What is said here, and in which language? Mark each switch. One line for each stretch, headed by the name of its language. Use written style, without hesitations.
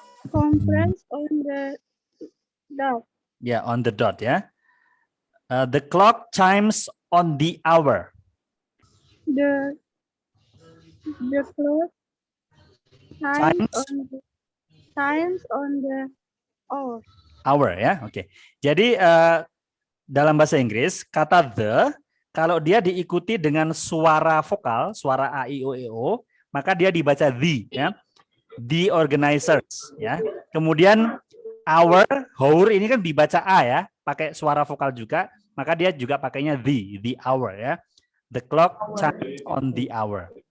English: conference on the dot. Ya, on the dot ya. The clock chimes on the hour. The clock times on the hour.
Indonesian: Hour ya, oke. Jadi dalam bahasa Inggris kata the kalau dia diikuti dengan suara vokal, suara a i o e o, maka dia dibaca the ya. The organizers ya. Kemudian hour ini kan dibaca a ya, pakai suara vokal juga, maka dia juga pakainya the hour ya.
English: The clock chimes on the hour.